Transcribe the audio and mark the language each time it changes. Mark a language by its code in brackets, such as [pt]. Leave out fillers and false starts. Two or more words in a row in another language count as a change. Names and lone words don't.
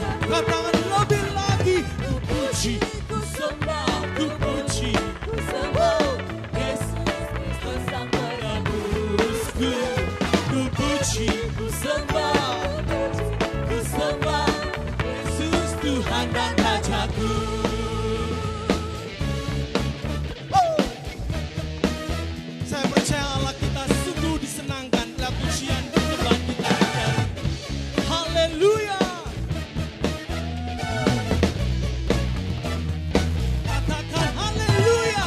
[id] Katakan lebih lagi. Ku puji, ku sembah, ku puji, ku sembah Yesus Kristus Sang Penebusku. Ku puji, ku sembah, ku sembah Yesus Tuhan dan Rajaku. Saya percaya Allah kita sungguh disenangkan dalam pujian penyembahan kita. Haleluya. Katakan haleluya.